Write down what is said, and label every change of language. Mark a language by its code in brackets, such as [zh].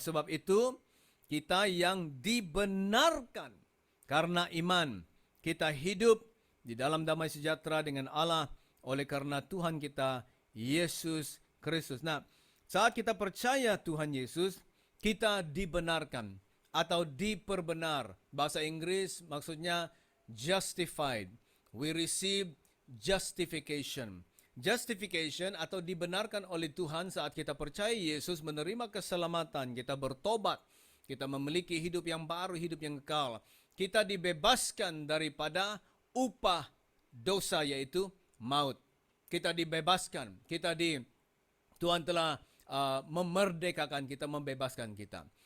[id] Sebab itu kita yang dibenarkan karena iman, kita hidup di dalam damai sejahtera dengan Allah oleh karena Tuhan kita Yesus Kristus. Nah, saat kita percaya Tuhan Yesus, kita dibenarkan atau diperbenar. Bahasa Inggris maksudnya justified. [en] We receive justification. [id] Justification atau dibenarkan oleh Tuhan saat kita percaya Yesus, menerima keselamatan, kita bertobat, kita memiliki hidup yang baru, hidup yang kekal. Kita dibebaskan daripada upah dosa, yaitu maut. Kita dibebaskan. Tuhan telah memerdekakan kita, membebaskan kita.